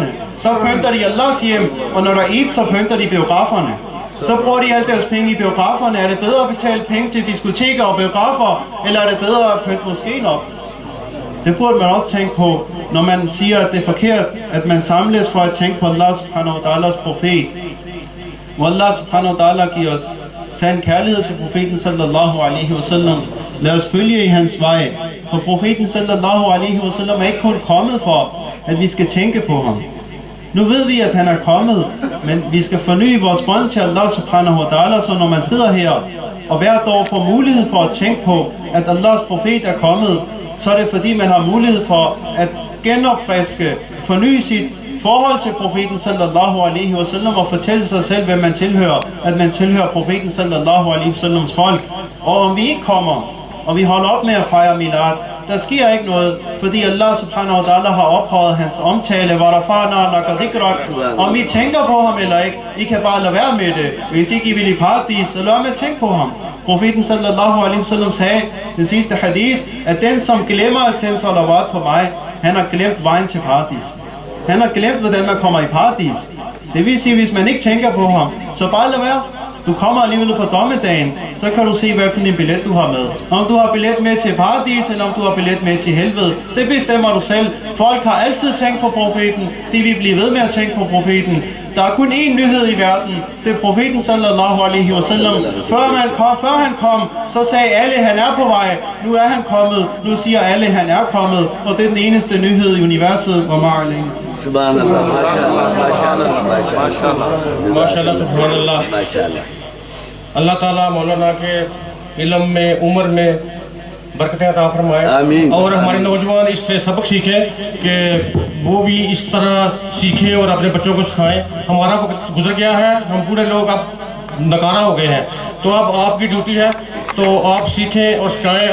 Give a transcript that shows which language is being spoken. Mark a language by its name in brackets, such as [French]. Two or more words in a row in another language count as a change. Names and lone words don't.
[Danish] Så pynter de Allahs hjem, og når der er Eid, så pynter de biograferne. Så bruger de alt deres penge i biograferne. Er det bedre at betale penge til diskoteker og biografer, eller er det bedre at pynte moskeen op? Det burde man også tænke på, når man siger, at det er forkert, at man samles for at tænke på [Arabic] الله سبحانه وتعالى [Danish] profet. Og [Arabic] الله سبحانه وتعالى [Danish] giver os sand kærlighed til profeten [Arabic] صلى الله عليه وسلم. [Danish] Lad os følge i hans vej. For profeten [Arabic] صلى الله عليه وسلم [Danish] er ikke kun kommet for, at vi skal tænke på ham. Nu ved vi, at han er kommet, men vi skal forny vores bånd til [Arabic] الله سبحانه وتعالى, [Danish] så når man sidder her og hvert år får mulighed for at tænke på, at Allahs profet er kommet, så er det fordi, man har mulighed for at genopfriske, forny sit forhold til profeten [Arabic] صلى الله عليه وسلم [Danish] og fortælle sig selv, hvem man tilhører, at man tilhører profeten [Arabic] صلى الله عليه وسلم [Danish] folk. Og om vi ikke kommer, og vi holder op med at fejre milad, der sker ikke noget, fordi [Arabic] الله سبحانه وتعالى [Danish] har ophøjet hans omtale, hvor der om I tænker på ham eller ikke, I kan bare lade være med det. Hvis ikke I vil i paradis, så lad med at tænke på ham. Profeten [Arabic] صلى الله عليه وسلم [Danish] sagde, den sidste hadith, at den som glemmer at sende salawat på mig, han har glemt vejen til paradis. Han har glemt, hvordan man kommer i paradis. Det vil sige, hvis man ikke tænker på ham, så bare lad være. Du kommer alligevel på dommedagen, så kan du se, hvad for en billet du har med. Om du har billet med til paradis, eller om du har billet med til helvede, det bestemmer du selv. Folk har altid tænkt på profeten. De vil blive ved med at tænke på profeten. Der er kun én nyhed i verden. Det er profeten [Arabic] صلى الله عليه وسلم. [Danish] Før han kom, så sagde alle, han er på vej. Nu er han kommet. Nu siger alle, han er kommet. Og det er den eneste nyhed i universet. Subhanallah, [Urdu] ماشاءاللہ سبحان اللہ اللہ تعالیٰ مولانا کے علم میں، عمر میں برکتیں عطا فرمائے آمین۔ اور ہمارے نوجوان اس سے سبق سیکھیں کہ وہ بھی اس طرح سیکھیں اور اپنے بچوں کو سکھائیں. ہمارا وقت گزر گیا ہے، ہم پورے لوگ اب نکارہ ہو گئے ہیں، تو اب آپ کی ڈیوٹی ہے، تو آپ سیکھیں اور سکھائیں.